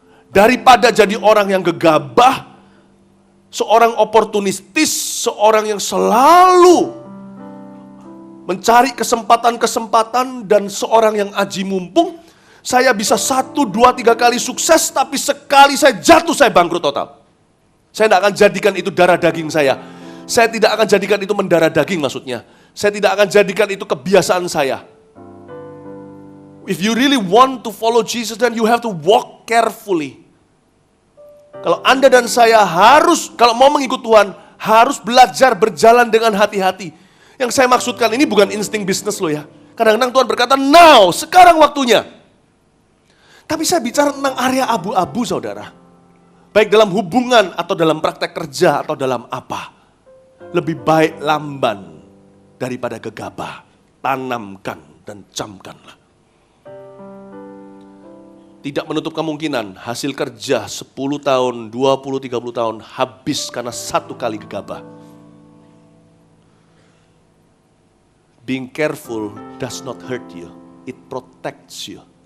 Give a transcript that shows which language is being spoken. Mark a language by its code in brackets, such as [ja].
[id] Daripada jadi orang yang gegabah, seorang oportunistis, seorang yang selalu mencari kesempatan-kesempatan dan seorang yang aji mumpung, saya bisa 1, 2, 3 kali sukses, tapi sekali saya jatuh, saya bangkrut total. Saya tidak akan jadikan itu darah daging saya. Saya tidak akan jadikan itu mendarah daging maksudnya. Saya tidak akan jadikan itu kebiasaan saya. [en] If you really want to follow Jesus, then you have to walk carefully. [id] Kalau Anda dan saya harus, kalau mau mengikut Tuhan, harus belajar berjalan dengan hati-hati. Yang saya maksudkan ini bukan insting bisnis loh ya. Kadang-kadang Tuhan berkata, now, sekarang waktunya. Tapi saya bicara tentang area abu-abu saudara. Baik dalam hubungan atau dalam praktek kerja atau dalam apa. Lebih baik lamban daripada gegabah. Tanamkan dan camkanlah. Tidak menutup kemungkinan hasil kerja 10 tahun, 20, 30 tahun habis karena satu kali gegabah. [en] Being careful does not hurt you, it protects you.